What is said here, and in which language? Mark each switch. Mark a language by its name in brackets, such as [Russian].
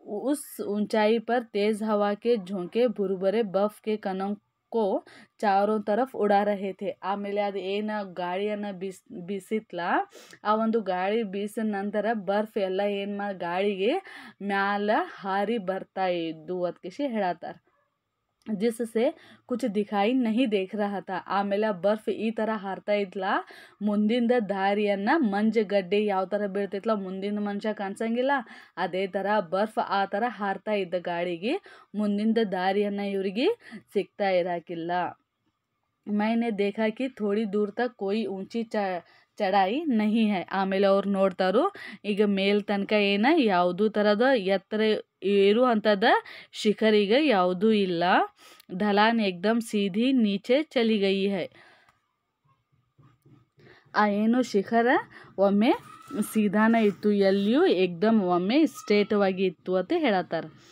[Hindi] उस ऊंचाई पर तेज हवा के झोंके भुरभुरे बर्फ के कणों को चारों तरफ उड़ा रहे थे. [Kannada] ಆಮೇಲೆ ಅದು ಗಾಳಿಯನ್ನು ಬೀಸಿತ್ಲ, ಆ ಗಾಳಿ ಬೀಸಿದ ನಂತರ ಬರ್ಫ್ ಎಲ್ಲ ಗಾಳಿಗೆ ಮ್ಯಾಲ ಹಾರಿ ಬರ್ತಾ ಇದ್ದು ಅದಕ್ಕೆ ಹೇಳತ್ತಾರ. [Hindi] जिससे कुछ दिखाई नहीं देख रहा था. [Kannada] ಆಮೇಲೆ ಬರ್ಫ್ ಈ ಥರ ಹಾರ್ತಾ ಇದ್ಲ, ಮುಂದಿನ ದಾರಿಯನ್ನು ಮಂಜುಗಡ್ಡೆ ಯಾವ ಥರ ಬೀಳ್ತೈತ್ಲ, ಮುಂದಿನ ಮನುಷ್ಯ ಕಾಣಿಸಂಗಿಲ್ಲ, ಅದೇ ಥರ ಬರ್ಫ್ ಆ ಥರ ಹಾರ್ತಾ ಇದ್ದ ಗಾಳಿಗೆ ಮುಂದಿನ ದಾರಿಯನ್ನು ಇವರಿಗೆ ಸಿಗ್ತಾ ಇರಾಕಿಲ್ಲ. [Hindi] मैंने देखा कि थोड़ी दूर तक कोई ऊंची ಚಡಾಯಿ ನಹಿ ಹೈ. [Kannada] ಆಮೇಲೆ ಅವ್ರು ನೋಡ್ತಾರು ಈಗ ಮೇಲ್ ತನಕ ಯಾವುದೂ ಥರದ ಎತ್ತರ ಏರುವಂಥದ ಶಿಖರಿಗೆ ಯಾವುದೂ ಇಲ್ಲ. [Hindi] ಢಲಾನ್ ಏಕ್ದಮ್ ಸೀದಿ ನೀಚೆ ಚಲಿ ಗಯಿ ಹೈ. [Kannada] ಆ ಶಿಖರ ಒಮ್ಮೆ ಸೀದಾನ ಇತ್ತು, ಎಲ್ಲಿಯೂ ಏಕ್ದಮ್ ಒಮ್ಮೆ ಸ್ಟ್ರೇಟವಾಗಿ ಇತ್ತು ಅಂತ ಹೇಳತ್ತಾರ.